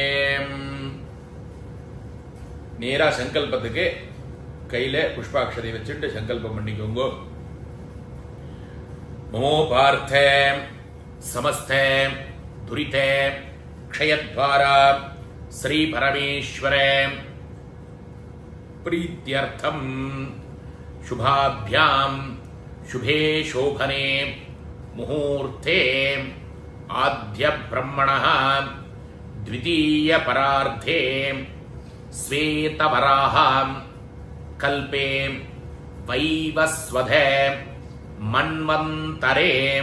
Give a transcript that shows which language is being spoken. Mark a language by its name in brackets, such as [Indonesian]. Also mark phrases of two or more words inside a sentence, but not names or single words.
[Tamil] நேரா சங்கல்பத்துக்கு கையில புஷ்பாட்சதை வச்சுட்டு சங்கல்பம் பண்ணிக்கோங்க. [Sanskrit] नमो पार्त्त समस्त दुरित क्षयद्वारा श्री परमेश्वर பிரீத்யர்த்தம் शुभाभ्याम शुभे शोभने मुहूर्ते आद्य ब्रह्मणः द्वितीय परार्धे श्वेतवराह कल्पे वैवस्वधे मन्वन्तरे